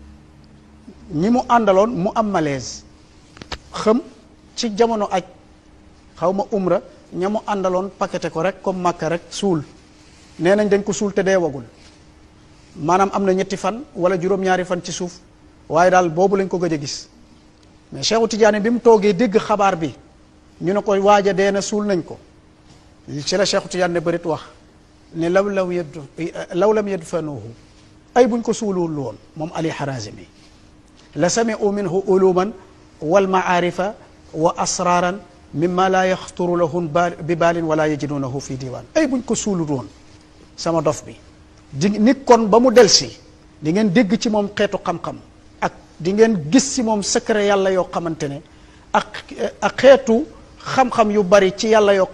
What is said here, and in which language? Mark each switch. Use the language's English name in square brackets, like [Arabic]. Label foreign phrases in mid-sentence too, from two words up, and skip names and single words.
[Wolof] ñi mu àndaloon mu am malaise xam ci jamono aj xaw ma umra ña mu àndaloon paqueté ko rek comme Makka rek suul nee nañ dañ ko suul te deewagul maanaam am na 7 fan wala juróom-ñaari fan ci suuf waaye daal boobu lañ ko gëj a gis mais Cheikhu Tidiane bi mu toogee dégg xabaar bi ñu ne ko waaja dee na suul nañ ko ci la Cheikhu Tidiane ne bërit wax ne [Arabic] لو لم يدفنوه [Wolof] ay buñ ko suulul woon moom Ali Harazimi la [Arabic] سمع منه علوما والمعارف وأسرارا مما لا يخطر لهم ببال ولا يجدونه في ديوان [Wolof] ay buñ ko suulul woon sama dof bi nit kon ba mu delsi di ngeen dégg ci moom xeetu xam-xam ak di ngeen gis ci moom secret yàlla yoo xamante ne ak xeetu xam-xam yu bari ci yàlla yoo